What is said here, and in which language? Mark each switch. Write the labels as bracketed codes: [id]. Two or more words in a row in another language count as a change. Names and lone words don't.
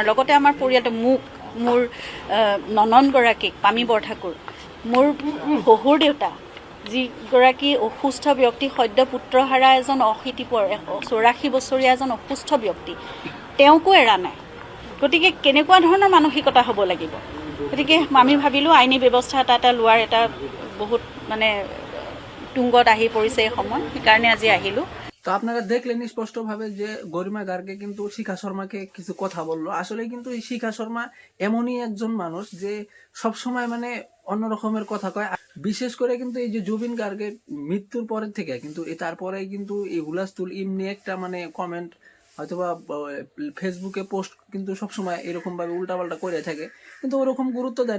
[as] লগতে আমাৰ পৰিয়ালটো, মোৰ নননগৰাকীক, পামী বৰঠাকুৰ, মোৰ শহুৰ দেউতা, যিগৰাকী অসুস্থ ব্যক্তি, সদ্য পুত্ৰহাৰা এজন 84 বছৰীয়া এজন অসুস্থ ব্যক্তি, তেওঁকো এৰা নাই। গতিকে কেনেকুৱা ধৰণৰ মানসিকতা হ'ব লাগিব? গতিকে আমি ভাবিলোঁ আইনী ব্যৱস্থা এটা লোৱাৰ এটা বহুত মানে তুংগত আহি পৰিছে এই সময়, সেইকাৰণে আজি আহিলোঁ। [bn] তো আপনারা দেখলেন স্পষ্টভাবে যে গরিমা গার্গে কিন্তু শিখা শর্মাকে কিছু কথা বললো। আসলে কিন্তু এই শিখা শর্মা এমনই একজন মানুষ যে সব সময় মানে অন্য রকমের কথা কয়। বিশেষ করে কিন্তু এই যে জুবিন গার্গের মৃত্যুর পরের থেকে কিন্তু তারপরে কিন্তু এই হুলাস্থুল এমনি একটা মানে কমেন্ট হয়তোবা ফেসবুকে পোস্ট কিন্তু সবসময় এরকম ভাবে উল্টাপাল্টা করে থাকে, কিন্তু ওরকম গুরুত্ব দেয় না।